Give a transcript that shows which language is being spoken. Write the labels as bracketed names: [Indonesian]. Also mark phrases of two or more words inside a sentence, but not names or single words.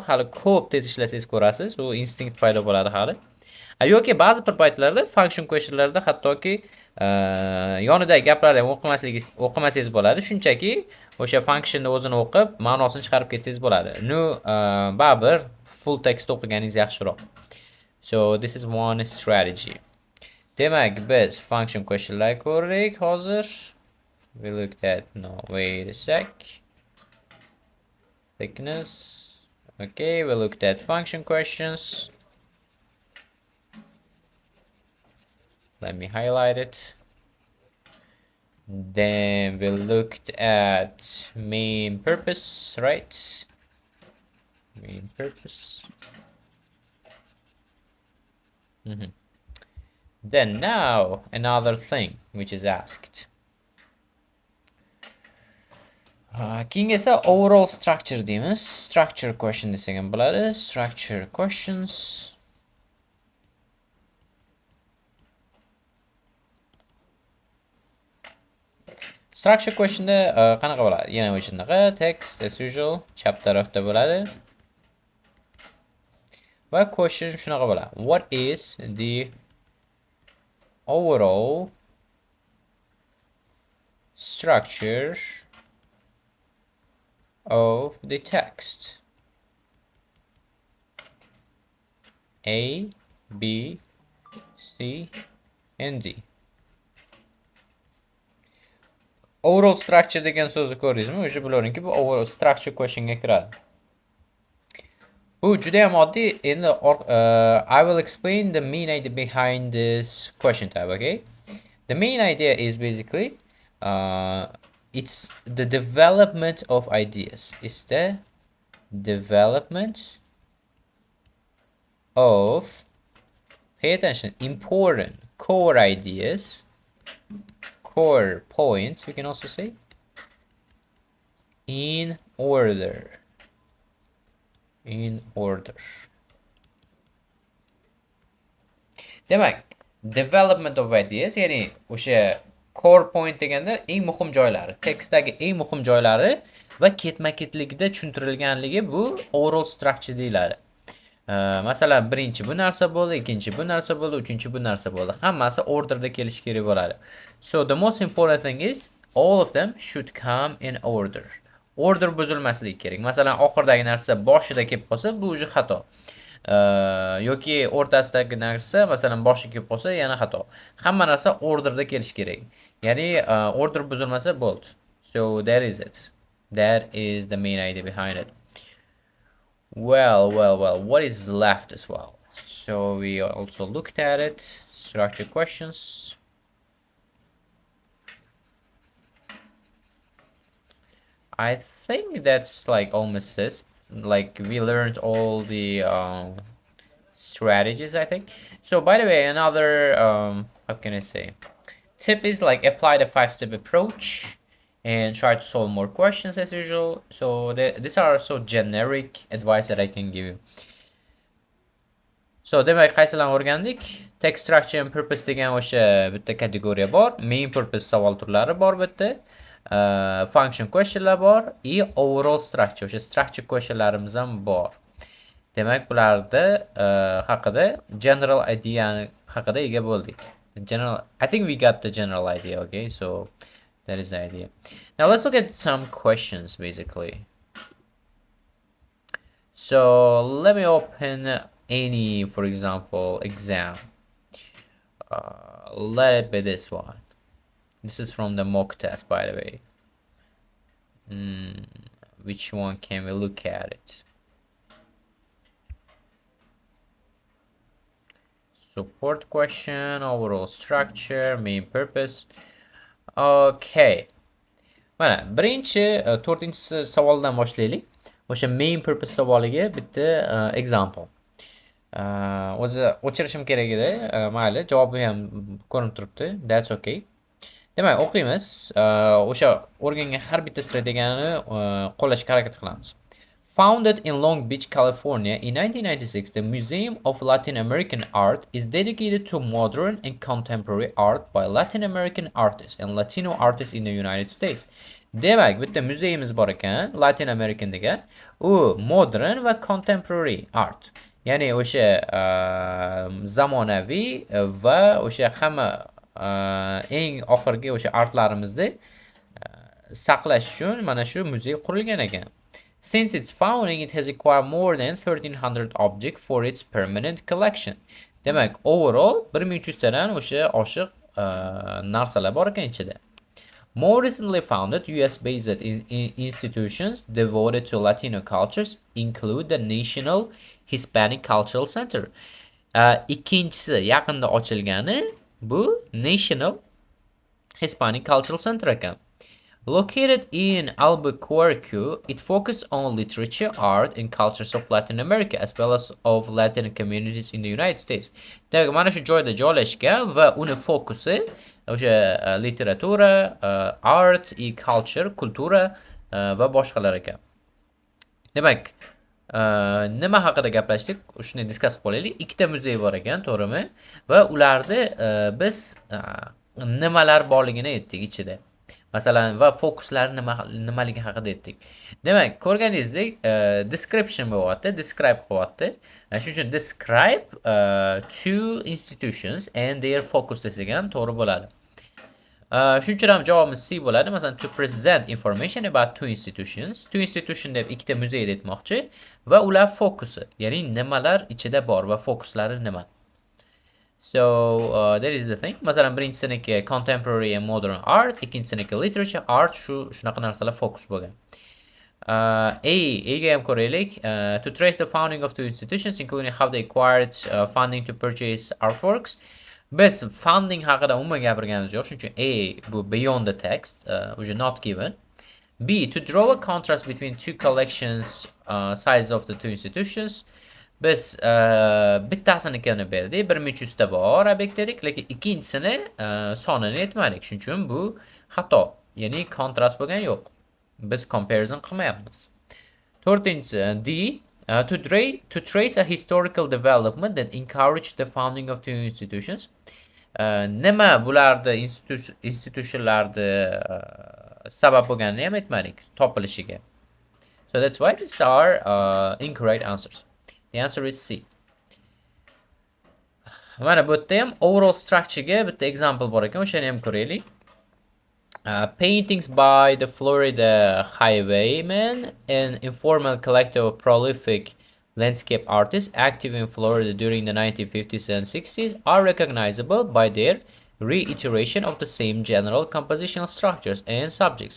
[Uzbek] Hali ko'p tez ishlasangiz ko'rasiz, u instinct paydo bo'ladi hali. Yoki ba'zi bir paytlarda [English] function questionlarda [Uzbek] hattoki yonidagi gaplarni o'qimasangiz bo'ladi. Shunchaki o'sha functionni o'zini o'qib, ma'nosini chiqarib ketsangiz bo'ladi. Baribir [English] full text [Uzbek] o'qiganingiz yaxshiroq. [English] So this is one strategy. [Uzbek] Demak, biz [English] function questionlar [Uzbek] ko'rdik hozir. [English] We looked at, no, wait a sec. Thickness. Okay, we looked at function questions. Let me highlight it. Then we looked at main purpose, right? Main purpose. Then now another thing which is asked. [Uzbek] Keyin esa [English] overall structure [Uzbek] deymiz. [English] Structure question [Uzbek] desak ham bo'ladi. [English] Structure questions. Structure questionda [Uzbek] qanaqa bo'ladi? Yana o'shanaqa [English] text as usual [Uzbek] chap tarafda bo'ladi. Va question shunaqa bo'ladi. [English] What is the overall structure of the text? A, B, C, and D. Overall structure [Uzbek] degan so'zni ko'rdingizmi? O'sha bilaveringki, bu [English] overall structure questionga [Uzbek] kiradi. Bu juda ham oddiy. [English] Endi I will explain the main idea behind this question type, okay? The main idea is basically it's the development of ideas. It's the development of, pay attention, important core ideas, core points, we can also say, in order. In order. Demak, development of ideas, [Uzbek] ya'ni o'sha [English] core point [Uzbek] deganda eng muhim joylari, tekstdagi eng muhim joylari va ketma-ketlikda tushuntirilganligi bu [English] overall structure [Uzbek] deyiladi. Masalan, birinchi bu narsa bo'ldi, ikkinchi bu narsa bo'ldi, uchinchi bu narsa bo'ldi. Hammasi orderda kelishi kerak bo'ladi. [English] So the most important thing is all of them should come in order. [Uzbek] Order buzilmasligi kerak. Masalan, oxirdagi narsa boshida kelib qolsa, bu o'zi xato. Yoki o'rtasidagi narsa, masalan, boshiga kelib qolsa, yana xato. Hamma narsa orderda kelishi kerak. Ya'ni order buzilmasa bo'ldi. [English] So that is it. That is the main idea behind it. Well, what is left as well? So we also looked at it. Structure questions. I think that's like almost it. Like we learned all the strategies, I think. So by the way, another how can I say, tip is like apply the 5-step approach and try to solve more questions as usual. So these are so generic advice that I can give you. [Uzbek] So demak qaysilarni o'rgandik? [English] Text structure and purpose [Uzbek] degan o'sha bitta kategoriya bor. [English] Main purpose [Uzbek] savol turlari bor bitta. [English] Function questionlar [Uzbek] bor. [English] Overall structure, [Uzbek] o'sha [English] structure questionlarimiz [Uzbek] ham bor. Demak bularda haqida [English] general idea [Uzbek] haqida ega bo'ldik. [English] I think we got the general idea, okay? So that is the idea. Now let's look at some questions basically. So let me open any, for example, exam. Let it be this one. This is from the mock test, by the way. Which one can we look at it? Support question, overall structure, main purpose. Okay. [Uzbek] Mana birinchi 4-savoldan boshlaylik. O'sha [English] main purpose [Uzbek] savoliga bitta example. O'zi o'chirishim kerak edi. Mayli, javobi ham ko'rinib turibdi. [English] That's okay. [Uzbek] Demak, o'qiymiz. O'sha o'rgangan har bitta strategiyani qo'llashga harakat qilamiz. [English] Founded in Long Beach, California in 1996, the Museum of Latin American Art is dedicated to modern and contemporary art by Latin American artists and Latino artists in the United States. [Uzbek] Demak, bitta muzeyimiz bor ekan, Latin American degan. U modern va [English] contemporary art. [Uzbek] Ya'ni o'sha zamonaviy va o'sha hamma eng oxirgi o'sha artlarimizni saqlash uchun mana shu muzey qurilgan ekan. [English] Since its founding, it has acquired more than 1,300 objects for its permanent collection. [Uzbek] Demak, overall 1300 tadan o'sha oshiq narsalar bor ekan ichida. [English] More recently founded US-based institutions devoted to Latino cultures include the National Hispanic Cultural Center. [Uzbek] Ikkinchisi yaqinda ochilgani bu National Hispanic Cultural Center ekan. [English] Located in Albuquerque, it focused on literature, art, and cultures of Latin America, as well as of Latin communities in the United States. [Uzbek] Demak, mana shu joyda joylashgan va uni fokusi o'sha literatura, art, culture, kultura va boshqalar ekan. Demak, nima haqida gaplashdik? Shuni discuss qilib olaylik. Ikkita muzey bor ekan, to'g'rimi? Va ularda biz nimalar borligini aytdik ichida. Masalan, va fokuslari nimaligi haqida aytdik. Demak, ko'rganingizdek, description bo'lyapti, describe qilyapti. Shuning uchun [English] describe two institutions and their focus [Uzbek] desak ham to'g'ri bo'ladi. Shuning uchun ham javobimiz C bo'ladi. Masalan, [English] to present information about two institutions. Two institution [Uzbek] deb ikkita muzeyni aytmoqchi va ular fokusi, ya'ni nimalar ichida bor va fokuslari nima. [English] So, that is the thing. [Uzbek] Masalan, birinchisiniki [English] contemporary and modern art, [Uzbek] ikkinchisiniki literature, art, shunaqa narsalar fokus bo'lgan. A'ga ham ko'raylik. [English] To trace the founding of two institutions, including how they acquired funding to purchase artworks. [Uzbek] Biz funding haqida umuman gapirganimiz yo'q, shuning uchun A bu [English] beyond the text, not given. B, to draw a contrast between two collections, size of the two institutions. [Uzbek] Biz bittasinikini berdik, 1300 ta bor obyekt dedik, lekin ikkinchisini sonini aytmadik. Shuning uchun bu xato, ya'ni kontrast bo'lgan yo'q. Biz comparison qilmayapmiz. [English] To'rtinchisi D, to trace a historical development that encouraged the founding of two institutions. [Uzbek] Nima bularda institutionlarda sabab bo'lganini ham aytmadik topilishiga. [English] So that's why these are incorrect answers. The answer is C. [Uzbek] Mana bu yerda ham [English] overall structurega [Uzbek] bitta example bor ekan, o'shani ham ko'raylik. [English] Paintings by the Florida Highwaymen, an informal collective of prolific landscape artists active in Florida during the 1950s and 60s, are recognizable by their reiteration of the same general compositional structures and subjects.